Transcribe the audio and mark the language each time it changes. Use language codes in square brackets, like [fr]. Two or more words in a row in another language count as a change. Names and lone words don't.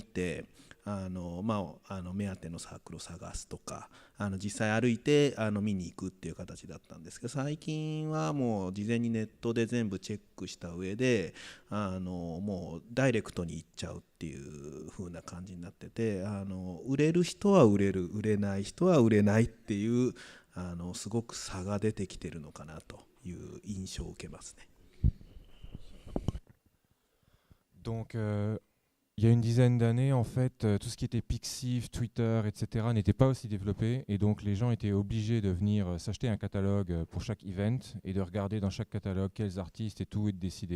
[ja] て目当てのサークルを探すとか、実際歩いて見に行くっていう形だったんですけど、最近はもう事前にネットで全部チェックした上でもうダイレクトに行っちゃうっていう風な感じになってて、売れる人は売れる、売れない人は売れないっていうすごく差が出てきてるのかなという印象を受けますね。 [fr] Donc, il y a une dizaine d'années, en fait, tout ce qui était Pixiv, Twitter, etc. n'était pas aussi développé. Et donc, les gens étaient obligés de venir s'acheter un catalogue pour chaque event et de regarder dans chaque catalogue quels artistes et tout et de décider.